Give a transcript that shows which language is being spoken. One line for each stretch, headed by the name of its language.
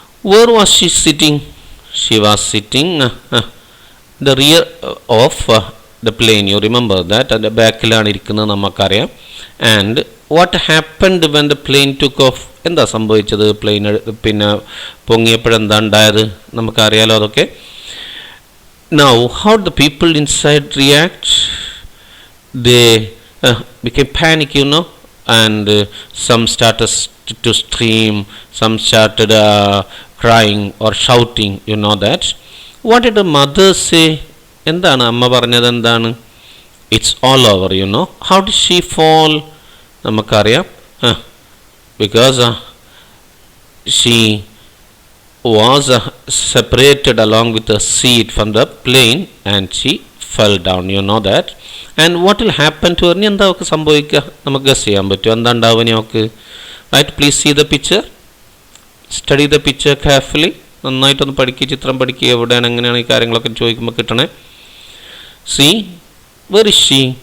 English: Where was she sitting? She was sitting the rear of the plane. You remember that?
Malayalam: അതിൻ്റെ ബാക്കിലാണ് ഇരിക്കുന്നത്, നമുക്കറിയാം.
English: And what happened when the plane took off?
Malayalam: എന്താ സംഭവിച്ചത്? Plain പിന്നെ പൊങ്ങിയപ്പോഴെന്താ ഉണ്ടായത്? നമുക്കറിയാലോ അതൊക്കെ.
English: Now, how the people inside react? They became panic, you know, and some started to scream, some started crying or shouting, you know that. What did the mother say?
Malayalam: എന്താണ് അമ്മ പറഞ്ഞത്? എന്താണ്?
English: It's all over, you know. How did she fall?
Malayalam: നമുക്കറിയാം.
English: Because she was separated along with the seat from the plane and she fell down, you know that. And what will happen to her?
Malayalam: ഇനി എന്താ ഒക്കെ സംഭവിക്കുക? നമുക്ക് guess ചെയ്യാൻ പറ്റും എന്താ ഉണ്ടാവുക നമുക്ക്.
English: Right, please see the picture, study the picture carefully.
Malayalam: നന്നായിട്ടൊന്ന് പഠിക്കുക, ചിത്രം പഠിക്കുക, എവിടെയാണ് എങ്ങനെയാണ് ഈ കാര്യങ്ങളൊക്കെ ചോദിക്കുമ്പോൾ കിട്ടണേ.
English: See, where is she?